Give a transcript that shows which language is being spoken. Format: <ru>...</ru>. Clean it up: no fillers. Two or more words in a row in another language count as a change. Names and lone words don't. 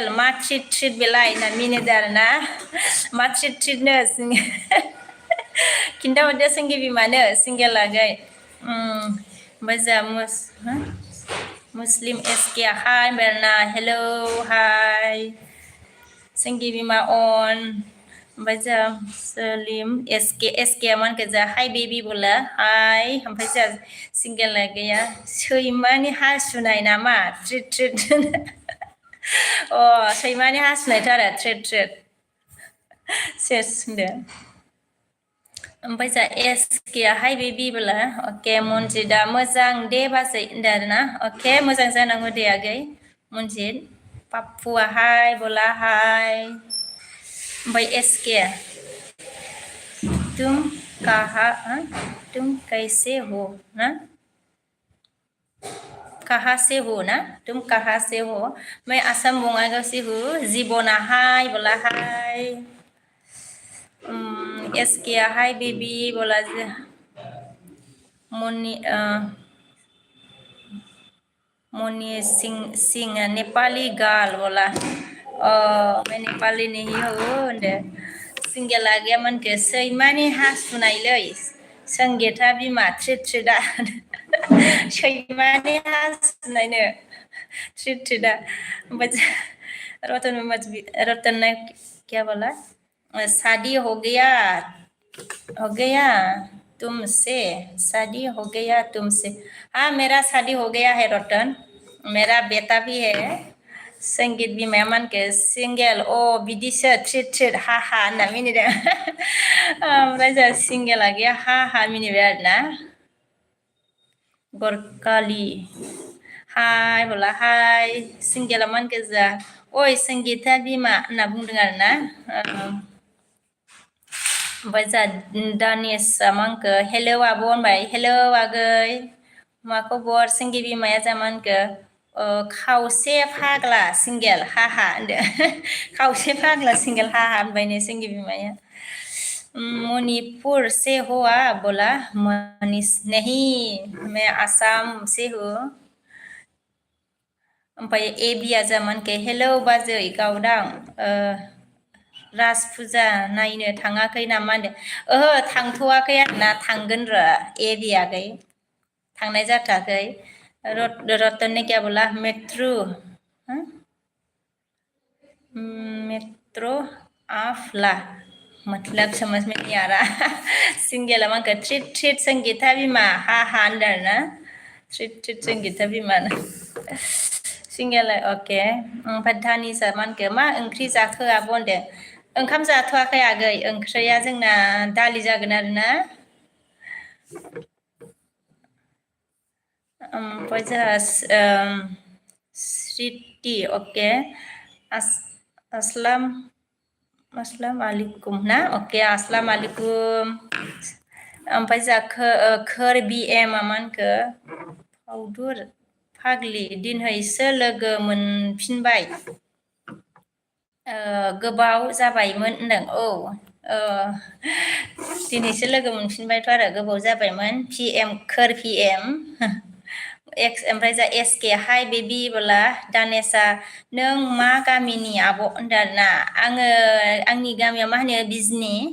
<brx>मा ट्रिट बेलाय ना मिनिदो आरोना मा ट्रिटनो खिन्थाहरदो संगि बिमानो सिंगेल लागै ओमफ्राय जा मुस्लिम एसके हाय बेरना हेलौ हाय संगि बिमा अन ओमफ्राय जा सलिम एसके मानखो जा</brx> <en>Hi baby</en> <brx>बोला हाय ओमफ्राय जा सिंगेल लागैया सैमानि हासुनाय नामा ट्रिट सैमानि हासुनायथ' आरो ट्रिट सेस होनदो ओमफ्राय जा एसके हाय बेबि बोला अके मनजिदा मोजां दे बाजै होनदो आरोना अके मोजां जानांगौ दे आगै मनजिद पाप्पुआ हाय बोला हाय ओमफ्राय एसके</brx> <hi>तुम कैसे हो ना कहाँ से हो ना तुम कहाँ से हो मैं आसाम बङाइगाव से हूँ जीवना हाय बोला हाय एसके</hi> <en>Hi baby</en> <hi>बोला मनी मनी सिंह नेपाली गर्ल बोला मैं नेपाली नहीं हूँ सिंगल आ गया</hi> <brx>मन के सैमानि हासुनायलै संगीता बिमा ट्रिट ट्रिटा सैमानि हासुनायनो ट्रिट ट्रिटा</brx> <hi>रतन ने क्या बोला शादी हो गया तुमसे शादी हो गया तुमसे हाँ मेरा शादी हो गया है रतन मेरा बेटा भी है</hi> <brx>संगीत बिमाया मानके सिंगेल बिदिसो ट्रिट ट्रिट हा हा होनना मिनिदों ओमफ्राय जोंहा सिंगेला गैया हा हा मिनिबाय आरोना गरकालि हाय बोला हाय सिंगेला मानके जोंहा ओइ संगीता बिमा होनना बुंदों आरोना ओमफ्राय जोंहा दानिसा मानखो हेलौ आब' होनबाय हेलौ आगै मा खबर सिंगि बिमाया जोंहा मानखो खावसे फाग्ला सिंगेल हाहा होनदो खावसे फाग्ला सिंगेल हाहा होनबायनो सिंगि बिमाया</brx> <hi>मणिपुर से हो आप बोला मनीष नहीं मैं आसाम से हूँ</hi> <brx>ओमफ्राय एबिया जामोन के हेलौ बाजै गावदां राज फुजा नायनो थाङाखै नामा होनदो ओहो थांथ'वाखै आरोना थांगोन र' एबियाखै थांनाय जाथ'वाखै</brx> <hi>रतन ने क्या बोला मेट्रो</hi> <brx>मेट्रो आफला</brx> <hi>मतलब समझ में नहीं आ रहा</hi> <brx>सिंगेला मानखो ट्रिट ट्रिट संगीता बिमा हा हा होनदों आरोना ट्रिट ट्रिट संगीता बिमा सिंगेला अके ओमफ्राय धानिसा मानखो मा ओंख्रि जाखो आब' होनदों ओंखाम जाथ'वाखै आगै ओंख्रिया जोंना दालि जागोन आरोना ओमफ्राय जोंहा स्रिति अके</brx> <ar>السلام عليكم</ar> <brx>ना अके</brx> <ar>السلام عليكم</ar> <brx>ओमफ्राय जोंहा खोर बिएम मानखो फावदुर फाग्लि दिनैसो लोगो मोनफिनबाय गोबाव जाबायमोन होनदों दिनैसो लोगो मोनफिनबायथ' आरो गोबाव जाबायमोन पिएम खोर पिएम ओमफ्राय जा एसके हाय बेबि बोला दानेसा नों मा गामिनि आब' होनदों आरोना आङो आंनि गामिया मा होनो बिजनि</brx>